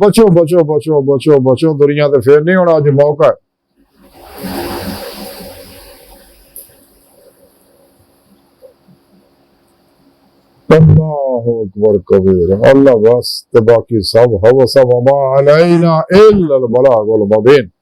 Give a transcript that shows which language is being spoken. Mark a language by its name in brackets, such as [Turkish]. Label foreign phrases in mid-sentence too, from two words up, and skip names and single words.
[Urdu] بچو بچو بچو بچو بچو، دنیا سے پھر نہیں ہونا، اج موقع ہے. [Punjabi] اللہ اکبر کبیر، اللہ بس تے باقی سب ہوس [Arabic] وما علينا إلا البلاغ المبين.